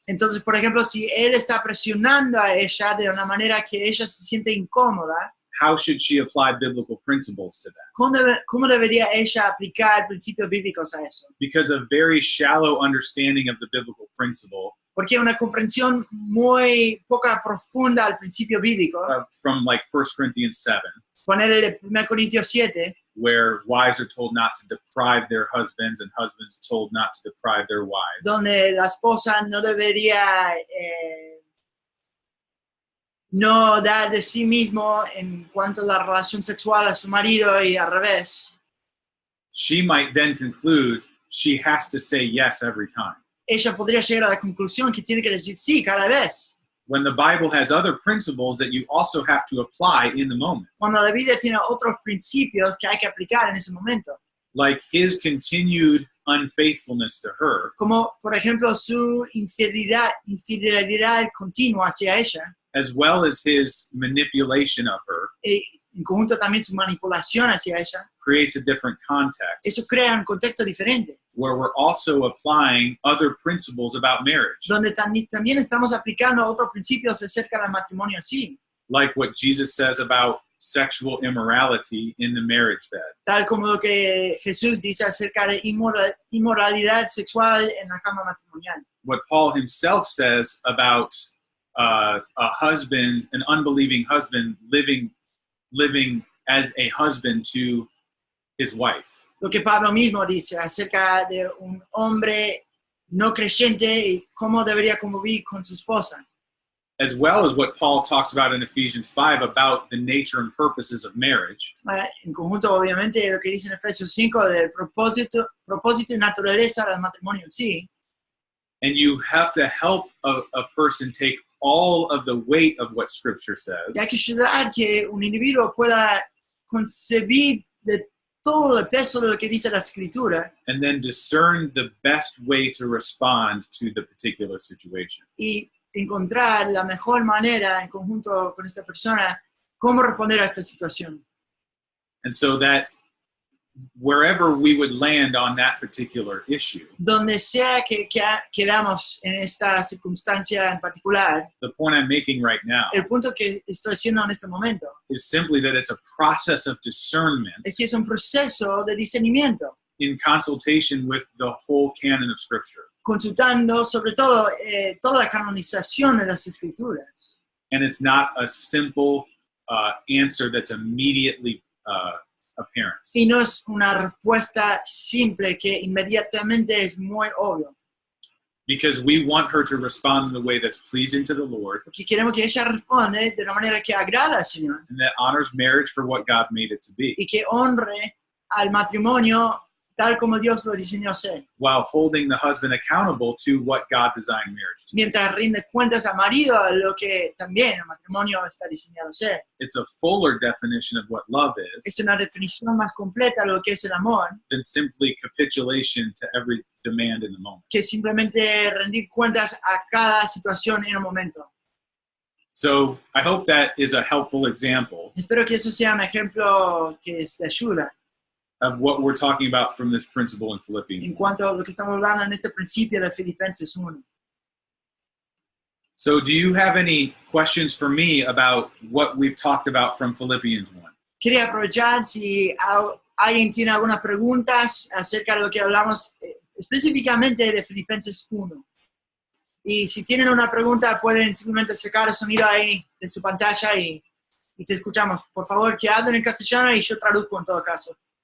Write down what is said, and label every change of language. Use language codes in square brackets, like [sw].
[es] Entonces, por ejemplo, si él está presionando a ella de una manera que ella se siente incómoda, [en] how should she apply biblical principles to that? [es] ¿cómo debería ella aplicar principios bíblicos a eso? [en] Because a very shallow understanding of the biblical principle [es] Porque una comprensión muy poca profunda al principio bíblico, [en] from like 1 Corinthians 7, [es] ponerle 1 Corintios 7, [en] where wives are told not to deprive their husbands and husbands told not to deprive their wives. [es] donde la esposa no debería no dar de sí mismo en cuanto a la relación sexual a su marido y al revés. [en] She might then conclude she has to say yes every time. [es] Ella podría llegar a la conclusión que tiene que decir sí cada vez. [en] When the Bible has other principles that you also have to apply in the moment, [es] Cuando la Biblia tiene otros principios que hay que aplicar en ese momento. [en] like his continued unfaithfulness to her, [es] Como, por ejemplo, su infidelidad continua hacia ella. [en] as well as his manipulation of her, [es] Y en conjunto también su manipulación hacia ella. [en] creates a different context [es] Eso crea un contexto diferente. [en] where we're also applying other principles about marriage, [es] Donde también estamos aplicando otros principios acerca del matrimonio en sí. [en] like what Jesus says about sexual immorality in the marriage bed. [es] Tal como lo que Jesús dice acerca de inmoralidad sexual en la cama matrimonial. [en] What Paul himself says about a husband, an unbelieving husband, living as a husband to his wife. [es] Lo que Pablo mismo dice acerca de un hombre no creyente y cómo debería convivir con su esposa. [en] As well as what Paul talks about in Ephesians 5 about the nature and purposes of marriage. [es] En conjunto, obviamente, lo que dice en Efesios 5 del propósito y naturaleza del matrimonio en sí. [en] And you have to help a person take all of the weight of what Scripture says. [es] Y hay que ayudar que un individuo pueda concebir de todo el peso de lo que dice la Escritura [en] And then discern the best way to respond to the particular situation. [es] y encontrar la mejor manera en conjunto con esta persona cómo responder a esta situación. [en] And so that wherever we would land on that particular issue, [es] Donde sea que quedamos en esta circunstancia en particular, [en] the point I'm making right now [es] el punto que estoy haciendo en este momento [en] is simply that it's a process of discernment [es] es que es un proceso de discernimiento, [en] in consultation with the whole canon of Scripture. [es] consultando sobre todo toda la canonización de las Escrituras. [en] And it's not a simple answer that's immediately apparent. [es] Y no es una respuesta simple que inmediatamente es muy obvio. [en] Because we want her to respond in a way that's pleasing to the Lord [es] Porque queremos que ella responda de una manera que agrada al Señor [en] and that honors marriage for what God made it to be, [es] y que honre al matrimonio tal como Dios lo diseñó ser, [en] while holding the husband accountable to what God designed marriage to be. [es] mientras rinde cuentas al marido a lo que también el matrimonio está diseñado ser. [en] It's a fuller definition of what love [es] Es [en] is [es] una definición más completa de lo que es el amor, [en] than simply capitulation to every demand in the moment. [es] que simplemente rendir cuentas a cada situación en un momento. [en] So I hope that is a helpful example [es] Espero que eso sea un ejemplo que es de ayuda [en] of what we're talking about from this principle in Philippians. [es] en cuanto a lo que estamos hablando en este principio de Filipenses 1. [en] So do you have any questions for me about what we've talked about from Philippians 1? [es] Quería aprovechar si alguien tiene algunas preguntas acerca de lo que hablamos específicamente de Filipenses 1. Y si tienen una pregunta, pueden simplemente sacar el sonido ahí de su pantalla y te escuchamos. Por favor, que hablen en castellano y yo traduzco en todo caso.